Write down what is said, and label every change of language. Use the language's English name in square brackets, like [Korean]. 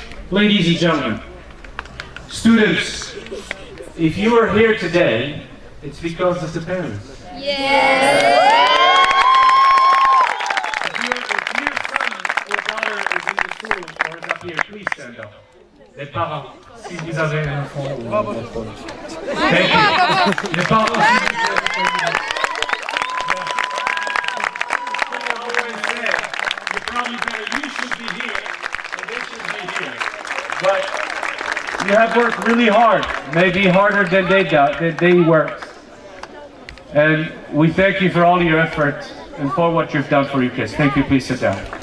[English] Ladies and gentlemen, students, if you are here today, it's because of the parents. Yeah. If your son or daughter is in the school or is up here, please stand up. [French] Les parents, si vous avez un enfant ou un enfant. [English] Thank you. [French] Les parents, si vous avez un enfant. [English] I always say, you're probably better, you should be here, and they should be here. But you have worked really hard, maybe harder than they worked. And we thank you for all your effort and for what you've done for your kids. Thank you. Please sit down.